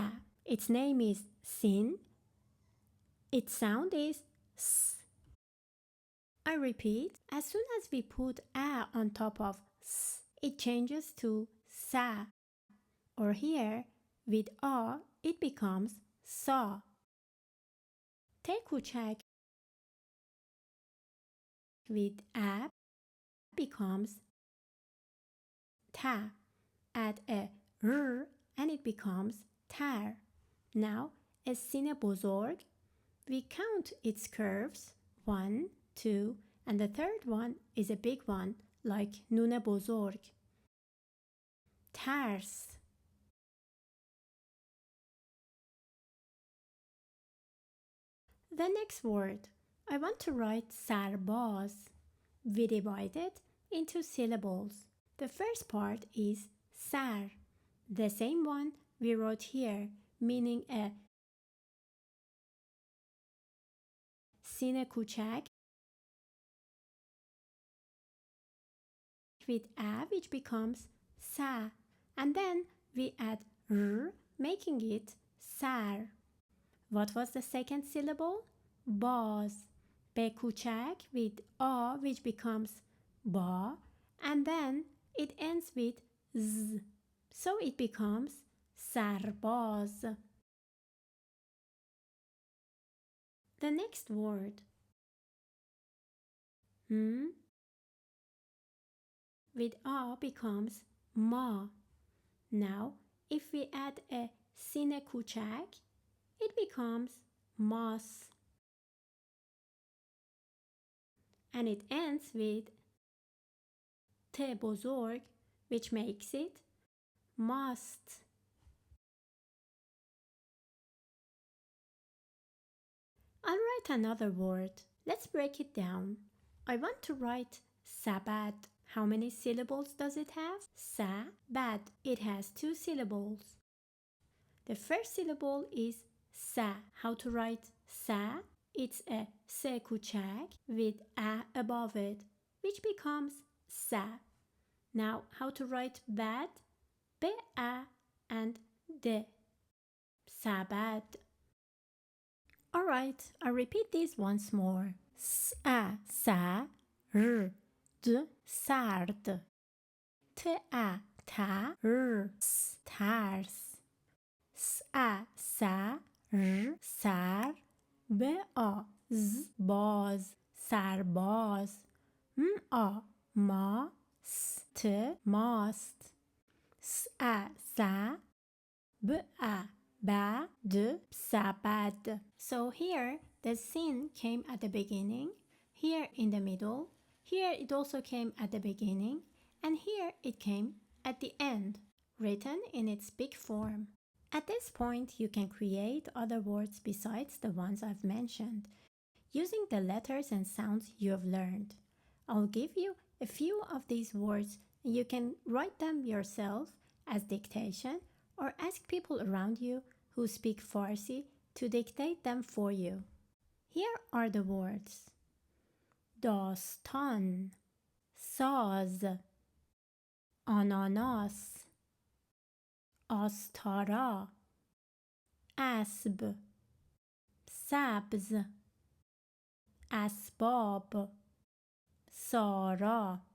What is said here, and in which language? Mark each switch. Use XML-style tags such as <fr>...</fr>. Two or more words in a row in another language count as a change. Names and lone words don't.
<en>Its name is sin. Its sound is s. I repeat, as soon as we put a on top of s, it changes to sa. Or here, with a, it becomes sa.</en> <fa>ت کوچک</fa> <en>with a becomes ta. Add a r and it becomes tar. Now, a</en> <fa>سین بزرگ,</fa> <en>we count its curves, 1, 2, and the third one is a big one, like</en> <fa>نون بزرگ.</fa> <en>ترس. The next word, I want to write سرباز. We divide it into syllables. The first part is سر, the same one we wrote here, meaning a</en> <fa>سین کوچک</fa> <en>with a, which becomes sa, and then we add r, making it sar. What was the second syllable? باز.</en> <fa>ب کوچک</fa> <en>with a, which becomes ba, and then it ends with z, so it becomes سرباز. The next word, with a becomes ma. Now, if we add a</en> <fa>سین کوچک,</fa> <en>it becomes mas. And it ends with</en> <fa>ت بزرگ,</fa> <en>which makes it must. I'll write another word. Let's break it down. I want to write sabad. How many syllables does it have? Sa-bad. It has 2 syllables. The first syllable is sa. How to write sa? It's a</en> <fa>س کوچک</fa> <en>with a above it, which becomes sa. Now, how to write bad? B-a and d. Sabad. Alright, I'll repeat this once more. S-a, sa, r, d, sard. T-a, ta, r, s, tars. S-a, sa, r, sar. ب-a, z,</en> <fa>باز, سرباز.</fa> <en>م-a, ما, st, mast. sa, ba, d, sa, bad. So here, the sin came at the beginning, here in the middle, here it also came at the beginning, and here it came at the end, written in its big form. At this point, you can create other words besides the ones I've mentioned, using the letters and sounds you have learned. I'll give you a few of these words and you can write them yourself as dictation or ask people around you who speak Farsi to dictate them for you. Here are the words:</en> <fa>داستان، ساز، آناناس، آستارا، اسب، سبز، اسباب، سارا.</fa>